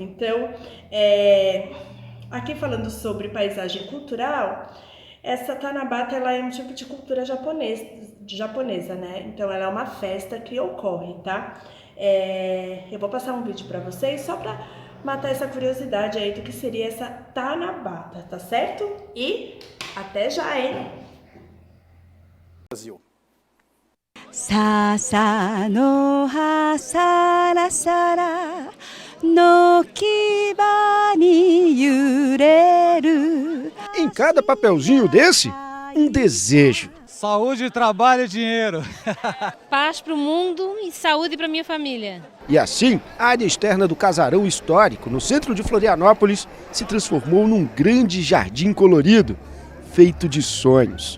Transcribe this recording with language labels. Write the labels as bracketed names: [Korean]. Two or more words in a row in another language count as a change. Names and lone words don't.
[Portuguese] Então, aqui falando sobre paisagem cultural, essa Tanabata ela é um tipo de cultura japonesa, né? Então, ela é uma festa que ocorre, tá? Eu vou passar um vídeo para vocês só para matar essa curiosidade aí do que seria essa Tanabata, tá certo? E até já, hein? Brasil. [Japanese] 笹の葉サラサラ軒場に揺れる [Portuguese] Em cada papelzinho desse, um desejo. Saúde, trabalho e dinheiro. Paz para o mundo e saúde para minha família. E assim, a área externa do casarão histórico, no centro de Florianópolis, se transformou num grande jardim colorido, feito de sonhos.